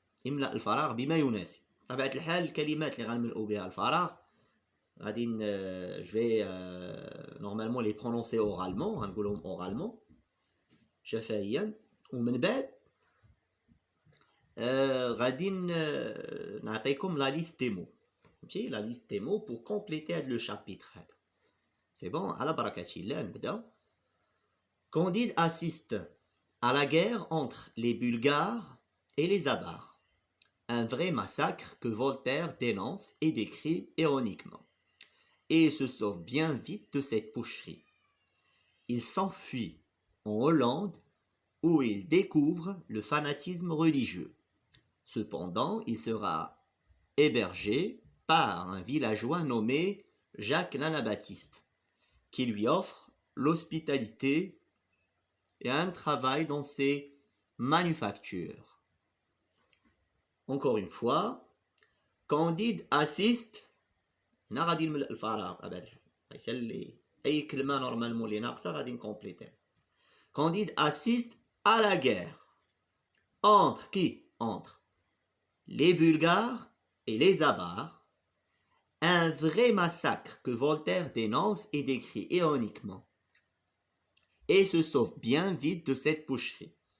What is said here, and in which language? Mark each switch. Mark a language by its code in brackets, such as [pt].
[ar] املأ الفراغ بما يناسب. بطبيعه الحال الكلمات اللي غنملؤوا بها الفراغ غادي جو نورمالمون [fr] لي برونونسي اورالمون، [ar] غنقولهم اورالمون شفهيا، ومن بعد غادي نعطيكم [fr] لا ليست دي مو، [ar] فهمتي؟ لا ليست دي مو [fr] بور كومبليتي [ar] هاد [fr] لو شابيتر [ar] هذا. سي بون، على بركة الله نبداو. [fr] Candide assiste à la guerre entre les Bulgares et les Avars, un vrai massacre que Voltaire dénonce et décrit ironiquement, et se sauve bien vite de cette boucherie. Il s'enfuit en Hollande où il découvre le fanatisme religieux. Cependant, il sera hébergé par un villageois nommé Jacques l'Anabaptiste, qui lui offre l'hospitalité et un travail dans ses manufactures. Encore une fois, Candide assiste. [ar] هنا غادي نملأ الفراغ بطبيعة الحال، حيت أي كلمة نورمالمون اللي ناقصة غادي نكومبليتيها. [fr] Candide assiste à la guerre. Entre qui? Entre les Bulgares et les Avars, un vrai massacre que Voltaire dénonce et décrit ironiquement, et se sauve bien vite de cette boucherie.